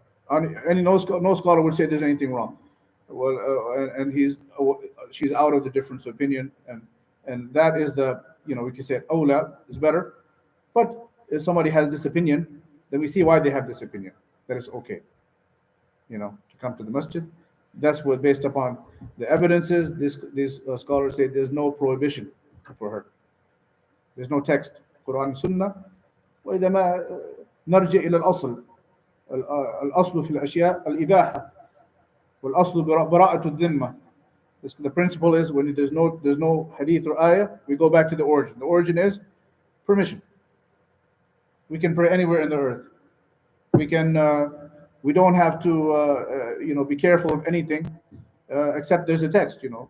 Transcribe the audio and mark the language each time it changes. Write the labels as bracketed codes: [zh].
[en] And no scholar would say there's anything wrong. Well, and she's out of the difference of opinion, and that is we can say awla is better. But if somebody has this opinion, then we see why they have this opinion, that it's okay, to come to the masjid. That's what, based upon the evidences, these scholars say there's no prohibition for her. There's no text, Quran, Sunnah. [ar] وإذا ما نرجع إلى الأصل الأصل في الأشياء الإباحة والأصل براءة الذمة. [en] The principle is, when there's no hadith or ayah, we go back to the origin. The origin is permission. We can pray anywhere in the earth. We don't have to be careful of anything except there's a text.